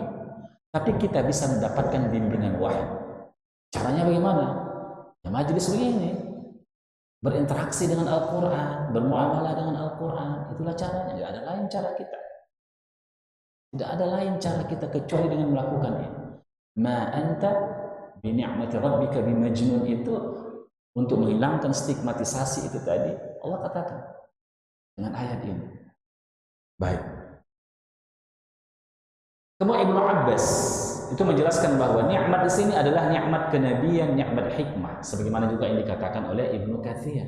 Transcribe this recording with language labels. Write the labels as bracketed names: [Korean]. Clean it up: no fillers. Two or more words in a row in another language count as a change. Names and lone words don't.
[Indonesian] Tapi kita bisa mendapatkan bimbingan wahyu. Caranya bagaimana? Ya majelis begini. Berinteraksi dengan Al-Quran, bermuamalah dengan Al-Quran. Itulah caranya, tidak ada lain cara kita. Tidak ada lain cara kita kecuali dengan melakukan ini. [Arabic] ما أنت بنعمة ربك بمجنون [Indonesian] itu untuk menghilangkan stigmatisasi itu tadi. Allah katakan dengan ayat ini. Baik. Kemudian Ibnu Abbas itu menjelaskan bahwa nikmat di sini adalah nikmat kenabian, nikmat hikmah, sebagaimana juga yang dikatakan oleh Ibnu Katsir.